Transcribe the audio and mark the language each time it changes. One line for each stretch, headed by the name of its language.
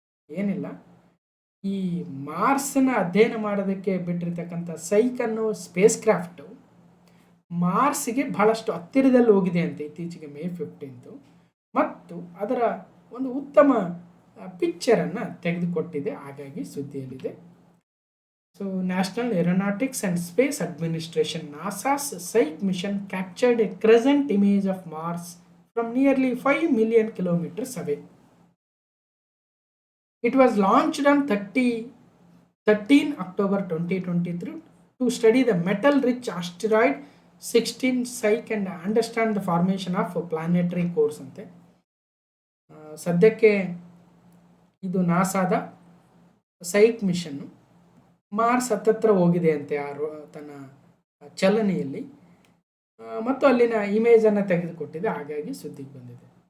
Kannada: ಏನಿಲ್ಲ, ಈ ಮಾರ್ಸ್ನ ಅಧ್ಯಯನ ಮಾಡೋದಕ್ಕೆ ಬಿಟ್ಟಿರ್ತಕ್ಕಂಥ ಸೈಕ್ ಅನ್ನೋ ಸ್ಪೇಸ್ ಕ್ರಾಫ್ಟು ಮಾರ್ಸ್ಗೆ ಬಹಳಷ್ಟು ಹತ್ತಿರದಲ್ಲಿ ಹೋಗಿದೆ ಅಂತ ಇತ್ತೀಚೆಗೆ May 15 ಮತ್ತು ಅದರ ಒಂದು ಉತ್ತಮ ಪಿಕ್ಚರನ್ನು ತೆಗೆದುಕೊಟ್ಟಿದೆ, ಹಾಗಾಗಿ ಸುದ್ದಿಯಲ್ಲಿದೆ.
English: So national aeronautics and space administration NASA's Psyche mission captured a crescent image of Mars from nearly 5 million kilometers away. It was launched on 13 October 2023 to study the metal-rich asteroid 16 Psyche and understand the formation of planetary cores
Kannada: ಅಂತೆ. ಸದ್ಯಕ್ಕೆ ಇದು ನಾಸಾದ ಸೈಕ್ ಮಿಷನ್ನು Mars ಹತ್ತತ್ರ ಹೋಗಿದೆ ಅಂತೆ ತನ್ನ ಚಲನೆಯಲ್ಲಿ ಮತ್ತು ಅಲ್ಲಿನ ಇಮೇಜನ್ನು ತೆಗೆದುಕೊಟ್ಟಿದೆ, ಹಾಗಾಗಿ ಸುದ್ದಿಗೆ ಬಂದಿದೆ.